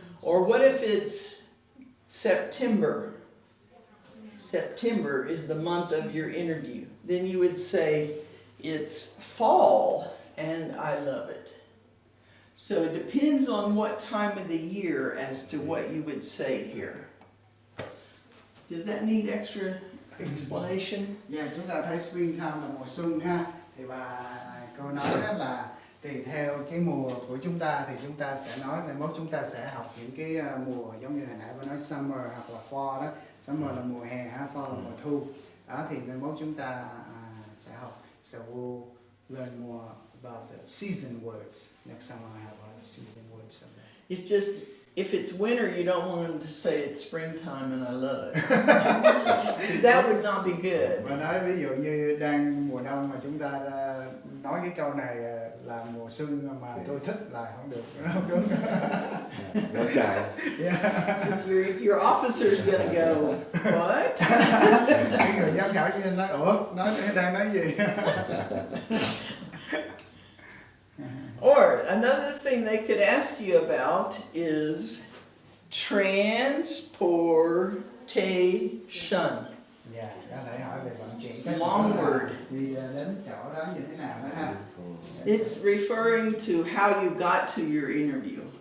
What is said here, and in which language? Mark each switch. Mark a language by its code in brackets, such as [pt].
[en] Or what if it's September? September is the month of your interview. Then you would say it's fall, and I love it. So it depends on what time of the year as to what you would say here. Does that need extra explanation? [vi] Yeah, chúng ta thấy springtime là mùa xuân ha. Thì bà cô nói đó là tùy theo cái mùa của chúng ta thì chúng ta sẽ nói mai mốt chúng ta sẽ học những cái mùa giống như hồi nãy bà nói summer hoặc là fall đó. Summer là mùa hè ha, fall là mùa thu. Đó thì mai mốt chúng ta sẽ học. [en] So we'll learn more about the season words. Next time I have all the season words someday. It's just, if it's winter, you don't want them to say it's springtime and I love it. That would not be good. [vi] Mà nói ví dụ như đang mùa đông mà chúng ta nói cái câu này là mùa xuân mà tôi thích là không được, không đúng. Nói sai. Yeah. [en] So your officer's gonna go, what? [vi] Cái người giám khảo cho nên nói, ủa, đang nói gì? [en] Or another thing they could ask you about is transportation. [vi] Dạ, có thể hỏi về vận chuyển các [en] Long word. [vi] đi đến chỗ đó như thế nào đó ha. [en] It's referring to how you got to your interview,